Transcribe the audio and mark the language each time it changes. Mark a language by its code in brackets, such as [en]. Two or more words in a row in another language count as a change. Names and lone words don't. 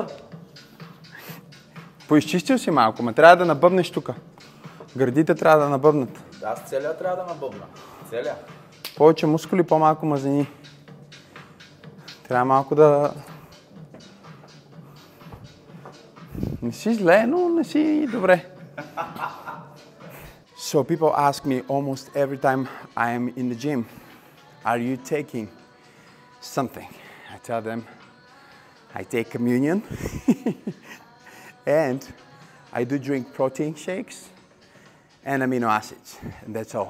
[bg] Поизчистил си малко, ма трябва да набъбнеш тука. Гърдите трябва да набъбнат. Аз целия трябва да набъбна. Целия. Повече мускули, по-малко мазнини. Трябва малко да... Не си зле, но не си добре. [en] So people ask me almost every time I am in the gym, are you taking something? I tell them, I take communion and I do drink protein shakes and amino acids, and that's all.